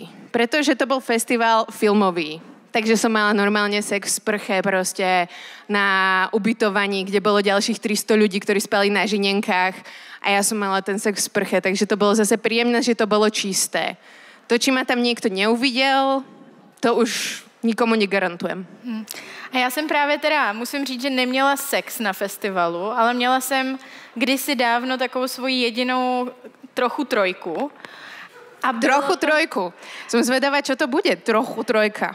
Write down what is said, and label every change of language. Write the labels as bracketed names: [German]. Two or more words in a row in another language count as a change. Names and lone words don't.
[Slovak] Pretože to bol festival filmový. Takže som mala normálne sex v sprche proste na ubytovaní, kde bolo ďalších 300 ľudí, ktorí spali na žinenkách. A ja som mala ten sex v sprche. Takže to bolo zase príjemné, že to bolo čisté. To, či ma tam niekto neuvidel, to už... nikomu negarantujem. [Czech] A já jsem právě teda, musím říct, že neměla sex na festivalu, ale měla jsem kdysi dávno takovou svoji jedinou trochu trojku. A [Slovak] trochu trojku. Jsem zvedavá, čo to bude. Trochu trojka.